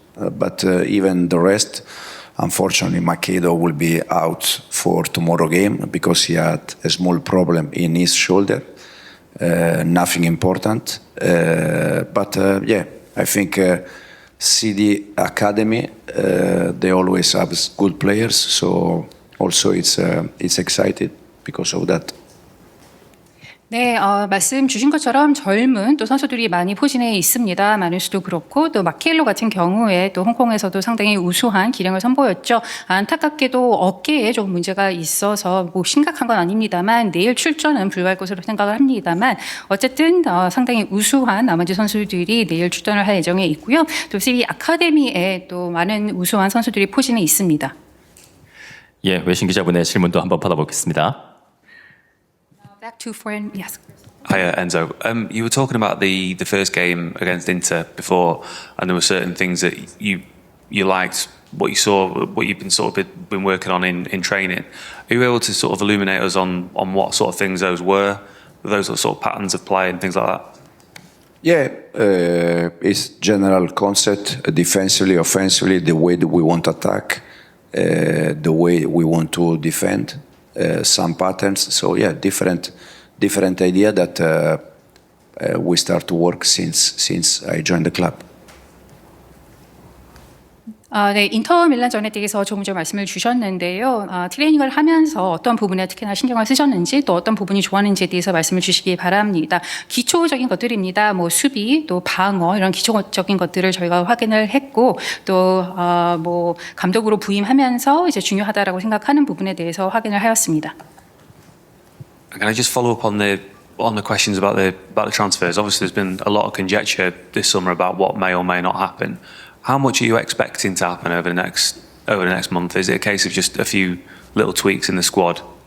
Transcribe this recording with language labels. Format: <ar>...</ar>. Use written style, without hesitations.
<en>But even the rest, unfortunately, Macedo will be out for tomorrow game because he had a small problem in his shoulder. Nothing important, but yeah. I think CD Academy, they always have good players, so also it's excited because of that.</en> <ko>네, 말씀 주신 것처럼 젊은 또 선수들이 많이 포진해 있습니다. 마누스도 그렇고 또 마케일로 같은 경우에 또 홍콩에서도 상당히 우수한 기량을 선보였죠. 안타깝게도 어깨에 좀 문제가 있어서 뭐 심각한 건 아닙니다만 내일 출전은 불가할 것으로 생각을 합니다만 어쨌든 상당히 우수한 나머지 선수들이 내일 출전을 할 예정에 있고요. 또 CD 아카데미에 또 많은 우수한 선수들이 포진해 있습니다. 예, 외신 기자분의 질문도 한번 받아보겠습니다.</ko> <en>Back to foreign, yes. Hiya, Enzo. You were talking about the first game against Inter before, and there were certain things that you liked, what you saw, what you've been working on in training. Are you able to sort of illuminate us on what sort of things those were, those sort of patterns of play and things like that? Yeah, it's general concept, defensively, offensively, the way that we want to attack, the way we want to defend, some patterns. So yeah, different idea that we start to work since I joined the club.</en> <ko>네, 인터 밀란전에 대해서 조금 전 말씀을 주셨는데요. 트레이닝을 하면서 어떤 부분에 특히나 신경을 쓰셨는지 또 어떤 부분이 좋았는지에 대해서 말씀을 주시기 바랍니다. 기초적인 것들입니다. 뭐 수비, 또 방어 이런 기초적인 것들을 저희가 확인을 했고 또 뭐 감독으로 부임하면서 이제 중요하다라고 생각하는 부분에 대해서 확인을 하였습니다.</ko> <en>Can I just follow up on the questions about the transfers? Obviously, there's been a lot of conjecture this summer about what may or may not happen. How much are you expecting to happen over the next month? Is it a case of just a few little tweaks in the squad?</en>